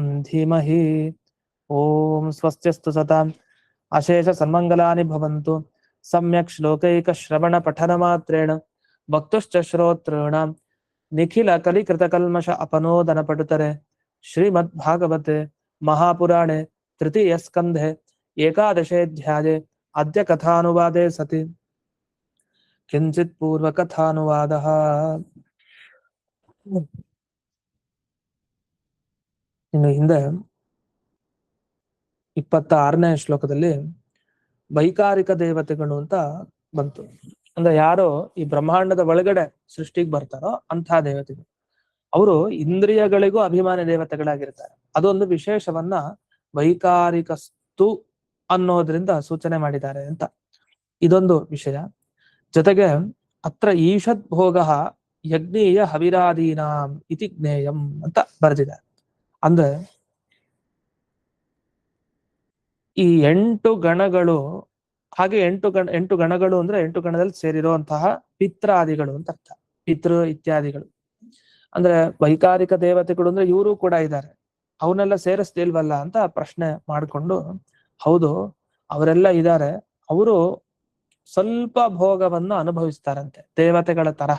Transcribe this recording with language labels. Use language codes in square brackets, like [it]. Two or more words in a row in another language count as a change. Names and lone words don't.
[sa] धीमहि ॐ स्वस्त्यस्तु सताम् अशेषसन्मङ्गलानि भवन्तु सम्यक् श्लोकैकश्रवणपठनमात्रेण वक्तुश्च श्रोतॄणां निखिलकलिकृतकल्मष अपनोदनपटुतरे श्रीमद्भागवते महापुराणे तृतीयस्कन्धे एकादशेऽध्याये अद्य कथानुवादे सति किञ्चित् पूर्वकथानुवादः [kn] ಇನ್ನು ಹಿಂದೆ 26ನೇ ಶ್ಲೋಕದಲ್ಲಿ ವೈಕಾರಿಕ ದೇವತೆಗಳು ಅಂತ ಬಂತು. ಅಂದ್ರೆ ಯಾರೋ ಈ ಬ್ರಹ್ಮಾಂಡದ ಒಳಗಡೆ ಸೃಷ್ಟಿಗೆ ಬರ್ತಾರೋ ಅಂಥ ದೇವತೆಗಳು, ಅವರು ಇಂದ್ರಿಯಗಳಿಗೂ ಅಭಿಮಾನಿ ದೇವತೆಗಳಾಗಿರ್ತಾರೆ. ಅದೊಂದು ವಿಶೇಷವನ್ನ ವೈಕಾರಿಕಸ್ತು ಅನ್ನೋದ್ರಿಂದ ಸೂಚನೆ ಮಾಡಿದ್ದಾರೆ ಅಂತ ಇದೊಂದು ವಿಷಯ. ಜೊತೆಗೆ [sa] ಅತ್ರ ಈಷದ್ ಭೋಗ ಯಜ್ಞೀಯ ಹವಿರಾದೀನಾಂ ಇತಿ ಜ್ಞೇಯಂ [kn] ಅಂತ ಬರೆದಿದ್ದಾರೆ. ಅಂದ್ರೆ ಈ 8 ಗಣಗಳು, ಹಾಗೆ 8 ಗಣಗಳು ಅಂದ್ರೆ 8 ಗಣದಲ್ಲಿ ಸೇರಿರುವಂತಹ ಪಿತ್ರಾದಿಗಳು ಅಂತ ಅರ್ಥ. ಪಿತೃ ಇತ್ಯಾದಿಗಳು ಅಂದ್ರೆ ವೈಕಾರಿಕ ದೇವತೆಗಳು ಅಂದ್ರೆ ಇವರು ಕೂಡ ಇದ್ದಾರೆ, ಅವನ್ನೆಲ್ಲ ಸೇರಿಸ್ತಿಲ್ವಲ್ಲ ಅಂತ ಪ್ರಶ್ನೆ ಮಾಡಿಕೊಂಡು, ಹೌದು ಅವರೆಲ್ಲ ಇದ್ದಾರೆ, ಅವರು ಸ್ವಲ್ಪ ಭೋಗವನ್ನು ಅನುಭವಿಸ್ತಾರಂತೆ ದೇವತೆಗಳ ತರಹ.